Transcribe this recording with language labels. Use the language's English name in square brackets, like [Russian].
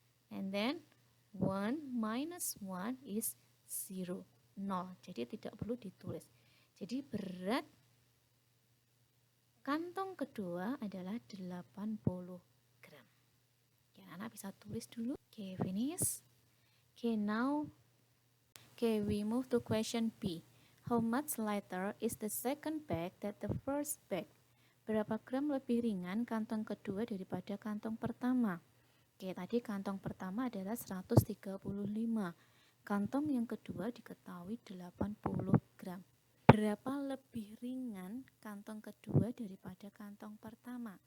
[English] And then 1 minus 1 is 0. 0. [Indonesian] Jadi tidak perlu ditulis. Jadi berat kantong kedua adalah 80 gram. Oke, anak bisa tulis dulu. Oke, finish. [English] Okay, now we move to question B. How much lighter is the second bag than the first bag? [Indonesian] Berapa gram lebih ringan kantong kedua daripada kantong pertama? Oke, tadi kantong pertama adalah 135. Kantong yang kedua diketahui 80 gram. Berapa lebih ringan kantong kedua daripada kantong pertama?